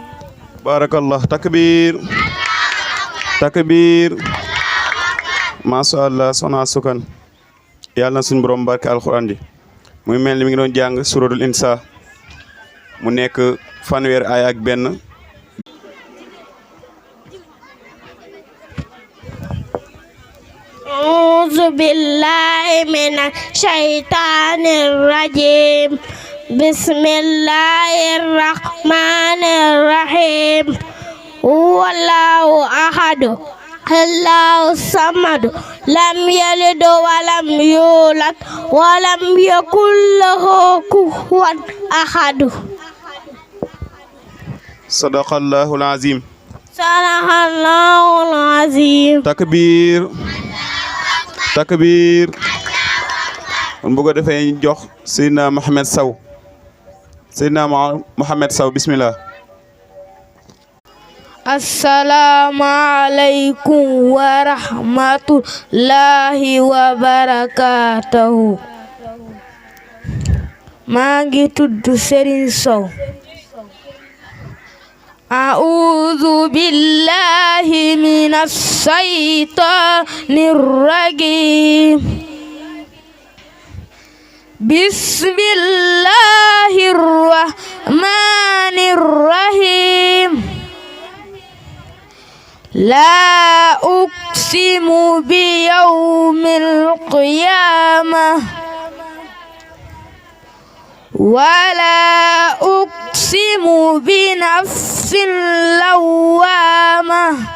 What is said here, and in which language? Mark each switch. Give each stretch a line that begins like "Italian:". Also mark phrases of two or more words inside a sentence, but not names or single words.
Arabic: بارك الله تكبير ما شاء الله
Wolof: soxna Astu Kan yàlla na suñu borom barke alxuraan ji muy mel ni mi ngi doon jàng suratul insa mu nekk fanweer aaya ak benn
Arabic: أعوذ بالله من الشيطان الرجيم بسم الله الرحمن الرحيم هو الله أحد الله الصمد لم يلد ولم يولد ولم يكن له كفوا أحد صدق الله العظيم صدق الله العظيم
Wolof: takbir kon bu ko defee jox Seydina Mohamed Sow bismillah
Arabic: السلام عليكم ورحمة الله وبركاته.
Wolof: Maa ngi tudd Serigne Sow.
Arabic: أعوذ بالله من الشيطان الرجيم. بسم الله الرحمن الرحيم. لا أقسم بيوم القيامة ولا أقسم بالنفس اللوامة